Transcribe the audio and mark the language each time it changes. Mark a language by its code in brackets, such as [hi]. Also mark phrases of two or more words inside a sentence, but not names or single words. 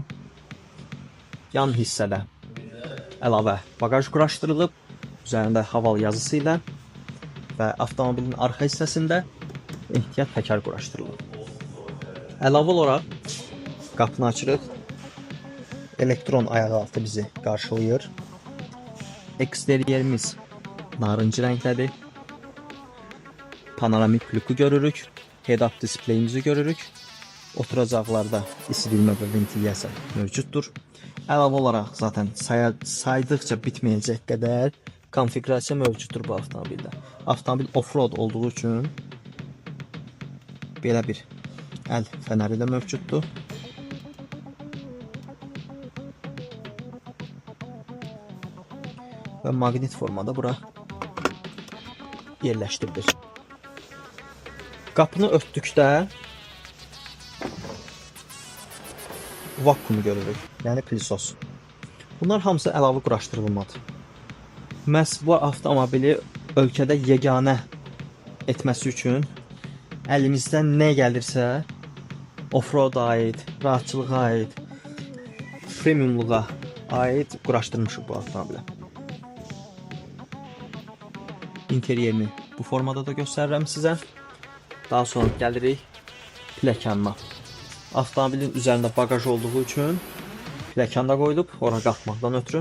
[az] Yan hissədə əlavə bagaj quraşdırılıb, üzərində Haval yazısı ilə və avtomobilin arxa hissəsində ehtiyat təkər quraşdırılıb. Əlavə olaraq qapını açırıq. Elektron ayaqaltı bizi qarşılayır. Eksteriyerimiz narıncı rəngdədir. Panoramik lüku görürük. Head-up displeyimizi görürük. Oturacaqlarda isidilmə və ventilyasiya mövcuddur. Əlavə olaraq zaten saydıqca bitməyəcək qədər konfigurasiya mövcuddur bu avtomobildə. Avtomobil off-road olduğu üçün belə bir əl fənəri də mövcuddur. Və maqnit formada bura yerləşdirilir. Qapını örtdükdə vakuumu görürük, yəni pilisos. Bunlar hamısı əlavə quraşdırılmadır. Məhz bu avtomobili ölkədə yeganə etməsi üçün əlimizdən nə gəlirsə, off-road aid, rahatçılığa aid, premiumluğa aid quraşdırmışıq bu avtomobilə. İnteryerini bu formada da göstərirəm sizə. Daha sonra gəlirik pləkanına. Avtomobilin üzərində bagaj olduğu üçün pləkan da qoyulub, ora qalxmaqdan ötürü.